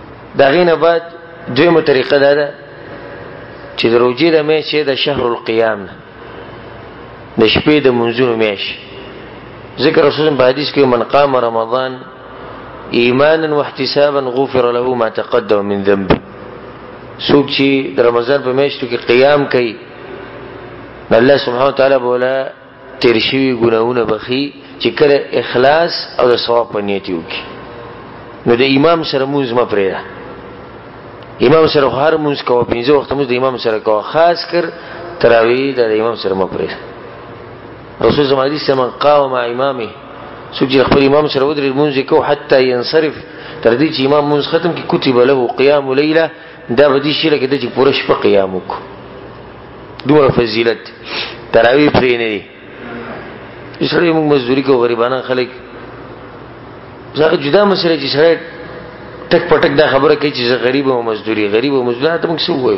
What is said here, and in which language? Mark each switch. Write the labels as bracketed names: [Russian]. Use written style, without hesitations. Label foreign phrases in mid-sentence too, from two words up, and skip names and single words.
[Pashto] دا غینه بعد دویمه طریقه دا ده چې د روجې د میاشتې د شهر القیام نه د شپې د منځونو میاشت. ذکر رسول الله په حدیث کې [Arabic] من قام رمضان ایمانا واحتسابا غفر له ما تقدم من ذنبه. [Pashto] څوک چې د رمضان په میاشتو کې قیام کوي الله سبحانه وتعالی بولا تیر شوي ګناهونه بخي چې کله اخلاص او د ثواب په نیت وکړي. نو د امام سره مونځ مه پرېږده. امام سره هر مونځ کوه، 5 وخته مونځ د امام سره کوه، خاص کر تراویح د امام سره مه پرېږده. رسول الله حدیث [Arabic] من قام مع امامه، [Pashto] څوک چې خپل امام سره ودرېږي مونځ یې کوو [Arabic] حتی ينصرف، [Pashto] تر دې چې امام مونځ ختم کړي، [Arabic] کتب له قیام لیله، [Pashto] دا به دې شي لکه د چې پوره شپه قیام وکړو. دومره فضیلت تراویح پرې نه دي. سړی موږ مزدوري کوو، غریبانه خلک زه جدا مسله چې سړی ټک پټک دا خبره کوي چې زه غریب او مزدوري ته موږ څه وایو؟